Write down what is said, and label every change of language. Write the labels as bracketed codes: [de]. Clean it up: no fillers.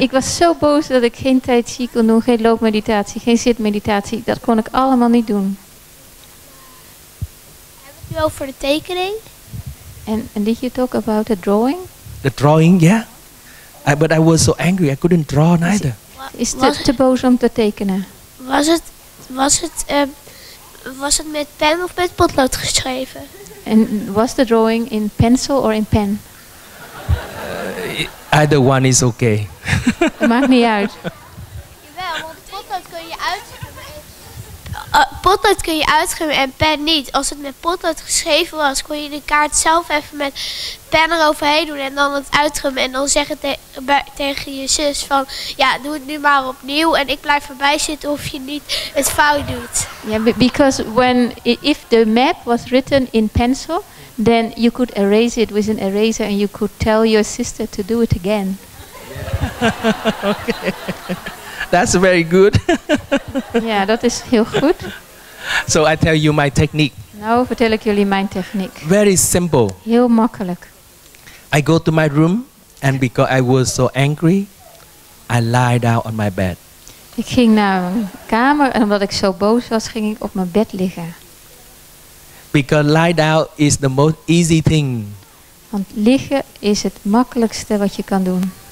[nl] Ik was zo boos dat ik geen Tai Chi kon doen, geen loopmeditatie, geen zitmeditatie. Dat kon ik allemaal niet doen. Hebben we het nu over de tekening? [en] And did you talk about the drawing? The drawing, yeah. But I was so angry, I couldn't draw neither. [nl] Is te boos om te tekenen? Was het met pen of met potlood geschreven? [en] En was the drawing in pencil or in pen? Either one is okay. [nl] Het maakt niet uit. Jawel, want potlood kun je uitschrijven. Potlood kun je uitschrijven en pen niet. Als het met potlood geschreven was, kon je de kaart zelf even met pen eroverheen doen en dan het uitschrijven. En dan zeggen tegen je zus van, ja, doe het nu maar opnieuw en ik blijf erbij zitten of je niet het fout doet. [en] Yeah, because if the map was written in pencil, then you could erase it with an eraser and you could tell your sister to do it again. Okay. That's very good. [nl] Ja, dat is heel goed. [en] So I tell you my technique. [nl] Nou vertel ik jullie mijn techniek. [en] Very simple. [nl] Heel makkelijk. [en] I go to my room and because I was so angry, I lie down on my bed. [nl] Ik ging naar mijn kamer en omdat ik zo boos was, ging ik op mijn bed liggen. [en] Because lie down is the most easy thing. [nl] Want liggen is het makkelijkste wat je kan doen.